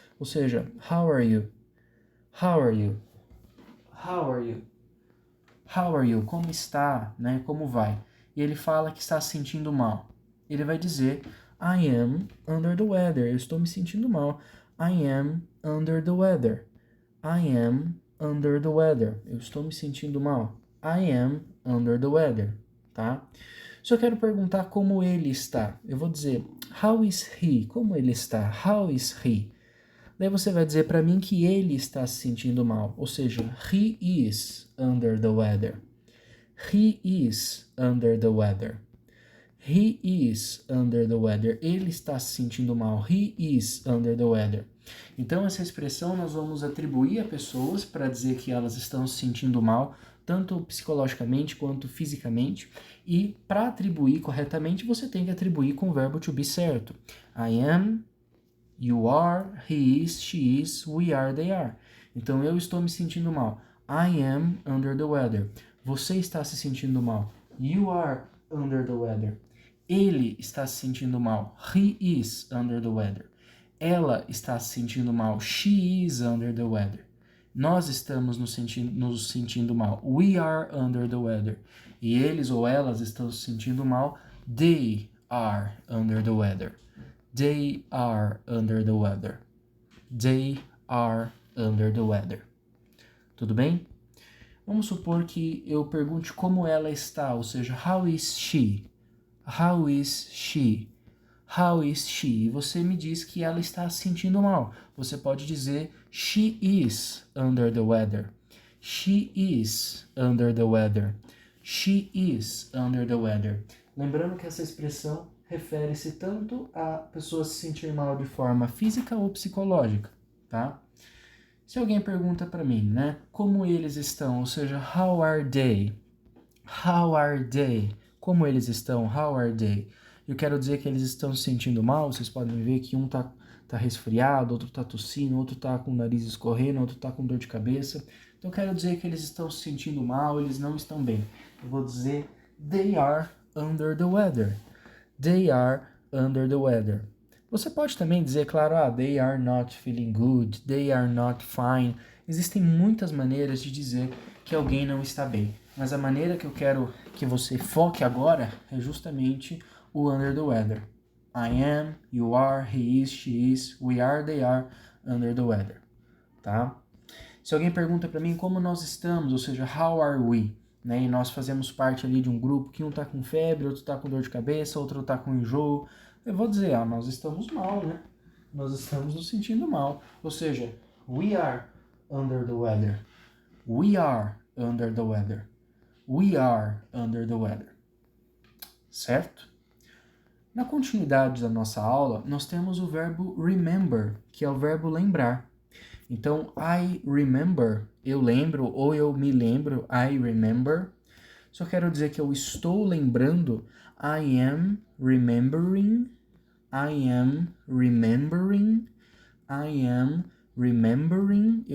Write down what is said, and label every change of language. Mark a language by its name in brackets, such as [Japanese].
[Portuguese] Ou seja, [English] how are you? How are you? How are you? How are you? [Portuguese] Como está? Né? Como vai? E ele fala que está se sentindo mal. Ele vai dizer [English] I am under the weather. [Portuguese] Eu estou me sentindo mal. [English] I am under the weather. I am under the weather. [Portuguese] Eu estou me sentindo mal. [English] I am under the weather, tá? [Portuguese] Se eu quero perguntar como ele está, eu vou dizer [English] how is he? [Portuguese] Como ele está? [English] How is he? [Portuguese] Daí você vai dizer para mim que ele está se sentindo mal, ou seja, [English] he is under the weather. He is under the weather. He is under the weather. [Portuguese] Ele está se sentindo mal. [English] He is under the weather. [Portuguese] Então, essa expressão nós vamos atribuir a pessoas para dizer que elas estão se sentindo mal, tanto psicologicamente quanto fisicamente. E para atribuir corretamente, você tem que atribuir com o verbo to be certo. [English] I am, you are, he is, she is, we are, they are. [Portuguese] Então, eu estou me sentindo mal. [English] I am under the weather. [Portuguese] Você está se sentindo mal. [English] You are under the weather. [Portuguese] Ele está se sentindo mal. [English] He is under the weather. [Portuguese] Ela está se sentindo mal. [English] She is under the weather. [Portuguese] Nós estamos nos sentindo mal. [English] We are under the weather. [Portuguese] E eles ou elas estão se sentindo mal. [English] They are under the weather. They are under the weather. They are under the weather. [Portuguese] Tudo bem? Vamos supor que eu pergunte como ela está, ou seja, [English] how is she? How is she? How is she? [Portuguese] E você me diz que ela está se sentindo mal. Você pode dizer [English] she is under the weather. She is under the weather. She is under the weather. [Portuguese] Lembrando que essa expressão refere-se tanto a pessoa se sentir mal de forma física ou psicológica, tá? Se alguém pergunta para mim, né, como eles estão, ou seja, [English] how are they? How are they? [Portuguese] Como eles estão? [English] How are they? [Portuguese] Eu quero dizer que eles estão se sentindo mal. Vocês podem ver que um tá resfriado, outro tá tossindo, outro tá com o nariz escorrendo, outro tá com dor de cabeça. Então eu quero dizer que eles estão se sentindo mal, eles não estão bem. Eu vou dizer [English] they are under the weather. They are under the weather. [Portuguese] Você pode também dizer, claro, [English] they are not feeling good, they are not fine. [Portuguese] Existem muitas maneiras de dizer que alguém não está bem. Mas a maneira que eu quero que você foque agora é justamente o under the weather. [English] I am, you are, he is, she is, we are, they are under the weather. [Portuguese] Tá? Se alguém pergunta para mim como nós estamos, ou seja, [English] how are we? [Portuguese] Né? E nós fazemos parte ali de um grupo que um tá com febre, outro tá com dor de cabeça, outro tá com enjoo. Eu vou dizer, nós estamos mal, né? Nós estamos nos sentindo mal. Ou seja, [English] we are under the weather. We are under the weather. We are under the weather. [Portuguese] Certo? Na continuidade da nossa aula, nós temos o verbo remember, que é o verbo lembrar. Então, [English] I remember, [Portuguese] eu lembro, ou eu me lembro, I remember. Só quero dizer que eu estou lembrando, [English] I am remembering, I am remembering, I am remembering.